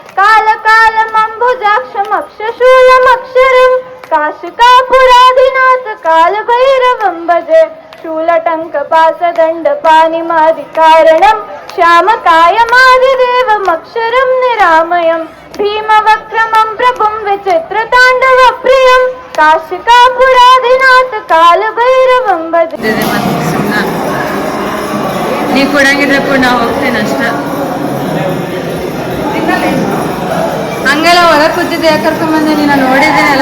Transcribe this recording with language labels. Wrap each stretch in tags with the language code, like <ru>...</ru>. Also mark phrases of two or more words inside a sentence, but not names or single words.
<sa>कालकालमम्बुजाक्षमक्षशूलमक्षरं काशिकापुराधिनाथ कालभैरवं भजे शूलटङ्कपासदण्डपाणिमादिकारणं श्यामकायमादिदेवमक्षरं निरामयं भीमवक्रमं प्रभुं विचित्रताण्डवप्रियं काशिकापुराधिनाथ कालभैरवं भजे.</sa> <kn>ನೀ ಕೊಡಂಗಿದ್ರೆ ಕೂಡ ನಾ ಹೋಗ್ತೇನೆ ಅಷ್ಟ. ಹಂಗೆಲ್ಲ ಹೊರಗೆ ಕೂತಿದ್ದೆ ಯಾಕೆ ಕರ್ಕೊಂಬಂದೆ ನೀನು ನೋಡಿದ್ದೀನಲ್ಲ.</kn>